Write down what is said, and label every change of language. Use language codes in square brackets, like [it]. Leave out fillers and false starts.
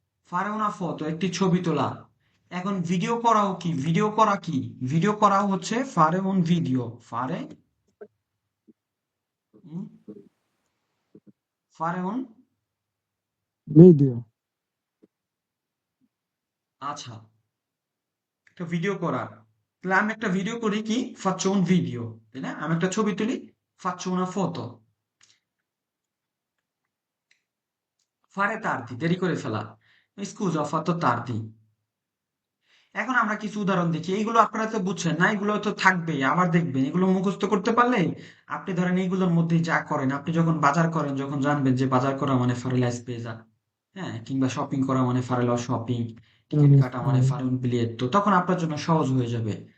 [it] ফারে una foto [bn] একটি ছবি তোলা। এখন ভিডিও করাও কি, ভিডিও করা কি, ভিডিও করাও হচ্ছে [it] ফারে un ভিডিও, [bn] ফারে উম, ফারে un, ভিডিও আচ্ছা, একটা ভিডিও করা, তাহলে আমি একটা ভিডিও করি কি [it] faccio un video, [bn] তাই না, আমি একটা ছবি তুলি [it] faccio una foto। ফারে tardi [bn] দেরি করে ফেলা, [it] scusa ho fatto tardi। [bn] এখন আমরা কিছু উদাহরণ দেখি, এইগুলো আপনারা তো বুঝছেন না, এগুলো তো থাকবেই, আবার দেখবেন এগুলো মুখস্থ করতে পারলে আপনি ধরেন এইগুলোর মধ্যে যা করেন, আপনি যখন বাজার করেন, যখন জানবেন যে বাজার করা মানে [it] ফারে la spesa, [bn] হ্যাঁ, কিংবা শপিং করা মানে [it] ফারে lo shopping, [bn] টিকিট কাটা মানে [it] ফারে un biglietto, [bn] তখন আপনার জন্য সহজ হয়ে যাবে।